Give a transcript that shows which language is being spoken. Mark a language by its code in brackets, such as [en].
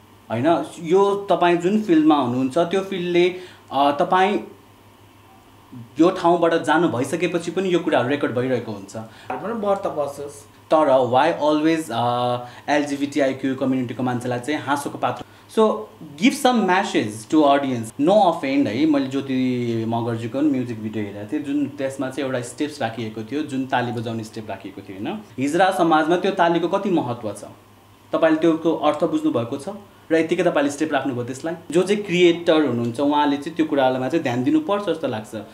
[ne] हैन। यो तपाईँ जुन फिल्डमा हुनुहुन्छ त्यो फिल्डले तपाईँ यो ठाउँबाट जानु भइसकेपछि पनि यो कुराहरू रेकर्ड भइरहेको हुन्छ। व्रत बसोस् [en] तर why always [ne] एलजिबिटिआइक्यू कम्युनिटीको मान्छेलाई चाहिँ हाँसोको पात्र। [en] So give some message to audience, no offend है। [ne] मैले ज्योति मगर्जीको म्युजिक भिडियो हेरेको थिएँ जुन त्यसमा चाहिँ एउटा स्टेप्स राखिएको थियो, जुन ताली बजाउने स्टेप राखिएको थियो होइन। हिजरा समाजमा त्यो तालीको कति महत्त्व छ तपाईँले त्यो अर्थ बुझ्नुभएको छ र यतिकै तपाईँले स्टेप राख्नुभयो त्यसलाई। जो चाहिँ क्रिएटर हुनुहुन्छ उहाँले चाहिँ त्यो कुरामा चाहिँ ध्यान दिनुपर्छ जस्तो लाग्छ।